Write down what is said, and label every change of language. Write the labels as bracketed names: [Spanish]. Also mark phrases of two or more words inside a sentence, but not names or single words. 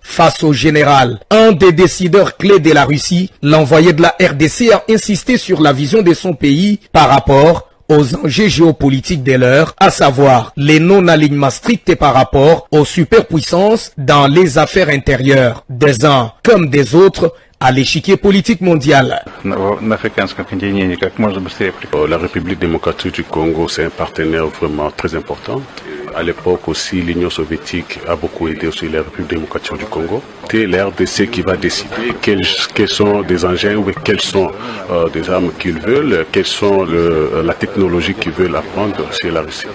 [French] Face au général, un des décideurs clés de la Russie, l'envoyé de la RDC a insisté sur la vision de son pays par rapport aux enjeux géopolitiques de l'heure, à savoir les non-alignements stricts par rapport aux superpuissances dans les affaires intérieures, des uns comme des autres, à l'échiquier politique mondial. [Russian] На африканском континенте как можно быстрее. [French] La République démocratique du Congo, c'est un partenaire vraiment très important. À l'époque aussi, l'Union soviétique a beaucoup aidé aussi la République démocratique du Congo. C'est la RDC qui va décider quels sont des engins ou quelles sont des armes qu'ils veulent, quelles sont la technologie qu'ils veulent apprendre chez la Russie.